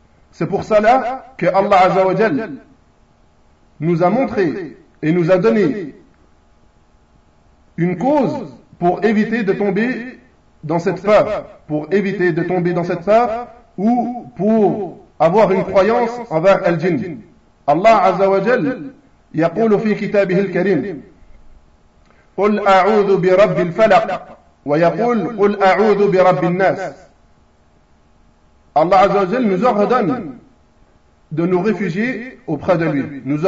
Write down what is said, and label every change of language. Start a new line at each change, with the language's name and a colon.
French: C'est pour cela que Allah Azza wa Jal nous a montré et nous a donné une cause pour éviter de tomber dans cette peur, pour éviter de tomber dans cette peur ou pour avoir une croyance envers le djinn.
Arabic: Allah Azza wa Jal يقول في كتابه الكريم قل أعوذ برب الفلق ويقول قل أعوذ برب الناس.
French: Allah Azza wa Jal nous ordonne de nous réfugier auprès de lui.